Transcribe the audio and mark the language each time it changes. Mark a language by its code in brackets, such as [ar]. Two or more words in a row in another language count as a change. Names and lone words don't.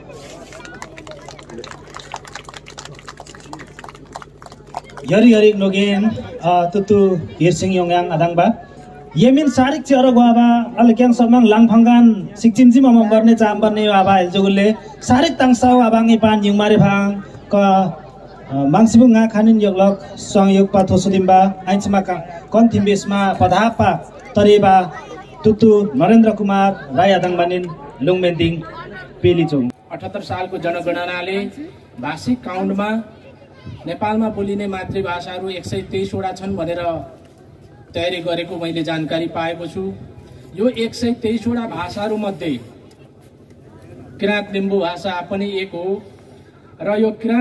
[lif] yari nogen tutu hirsing yongyang adangba yemin sarik ci oro gwa alkyang samang langphangan sikchimji mamam barne chambarne aba eljogulle sarik tangsaw abangi pan yungmare phang ka mangsibu nga khanin yoglok songyuk pa thosudimba ainchma ka kon thimbesma padhapa tariba tutu नरेन्द्र कुमार राई आदङबानिन लुङमेन्दिङ पेलिचोङ [ne] 78 सालको जनगणनाले भाषिक काउन्टमा नेपालमा बोलिने मातृभाषाहरू 123 वटा छन् भनेर तयारी गरेको मैले जानकारी पाएको छु। यो 123 वटा भाषाहरू मध्ये किराँत लिम्बू भाषा पनि एक हो र यो किराँत